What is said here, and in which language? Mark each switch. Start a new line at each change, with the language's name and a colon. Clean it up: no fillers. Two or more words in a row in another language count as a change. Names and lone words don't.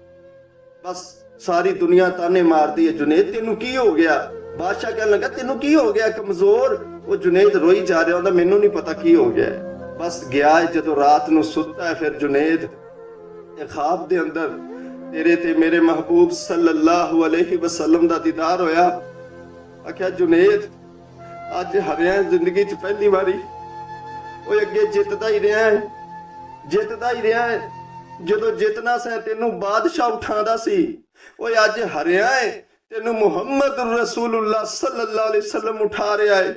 Punjabi: ਬਸ ਸਾਰੀ ਦੁਨੀਆ ਤਾਨੇ ਮਾਰਦੀ ਹੈ जुनैद ਤੈਨੂੰ ਕੀ ਹੋ ਗਿਆ। ਬਾਦਸ਼ਾਹ ਕਹਿਣ ਲੱਗਾ ਤੈਨੂੰ ਕੀ ਹੋ ਗਿਆ ਕਮਜ਼ੋਰ। ਉਹ जुनैद ਰੋਈ ਜਾ ਰਿਹਾ ਹੁੰਦਾ ਮੈਨੂੰ ਨਹੀਂ ਪਤਾ ਕੀ ਹੋ ਗਿਆ। ਬਸ ਗਿਆ ਜਦੋਂ ਰਾਤ ਨੂੰ ਸੁੱਤਾ ਹੈ, ਫਿਰ जुनैद ਇਹ ख्वाब ਦੇ ਅੰਦਰ ਤੇਰੇ ਤੇ ਮੇਰੇ महबूब
Arabic: صلى الله عليه وسلم
Punjabi: ਦਾ ਦੀਦਾਰ ਹੋਇਆ। ਆਖਿਆ जुनैद ਅੱਜ ਹਰਿਆ ਜ਼ਿੰਦਗੀ 'ਚ ਪਹਿਲੀ ਵਾਰੀ, ਉਹ ਅੱਗੇ ਜਿੱਤਦਾ ਹੀ ਰਿਹਾ ਹੈ, ਜਿੱਤਦਾ ਹੀ ਰਿਹਾ ਹੈ। ਜਦੋਂ ਜਿੱਤਣਾ ਸੀ ਤੈਨੂੰ ਬਾਦਸ਼ਾਹ ਉਠਾਉਂਦਾ ਸੀ, ਉਹ ਅੱਜ ਹਰਿਆ ਹੈ, ਤੈਨੂੰ
Arabic: محمد رسول الله صلى الله عليه وسلم
Punjabi: ਉਠਾ ਰਿਹਾ ਹੈ।